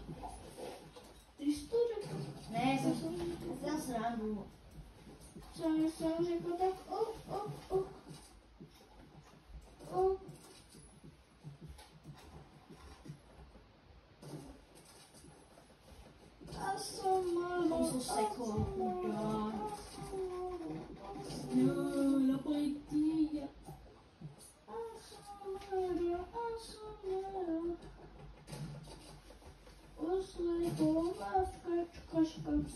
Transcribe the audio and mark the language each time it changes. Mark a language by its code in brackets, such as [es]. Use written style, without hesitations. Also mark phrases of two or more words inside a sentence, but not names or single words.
[cs] Ty jsi to řekl. Ne, jsem dělal srandu. Co jsem řekl, tak A [en] I'm so sick of God. [es] No, la policía. [cs] Koška.